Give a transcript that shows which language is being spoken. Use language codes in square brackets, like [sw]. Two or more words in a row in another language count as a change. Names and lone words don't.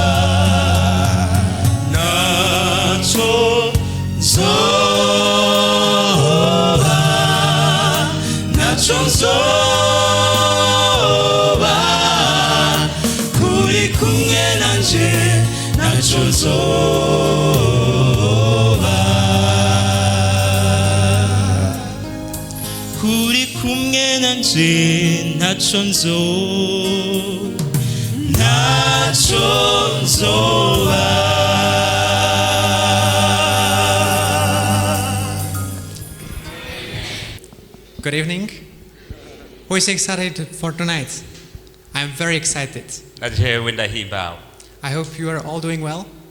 [rn] kuri kumwe nanje naco nzoba kuri kumwe nanje naco nzoba. [en] Good evening. Who is excited for tonight? I'm very excited. I hope you are all doing well.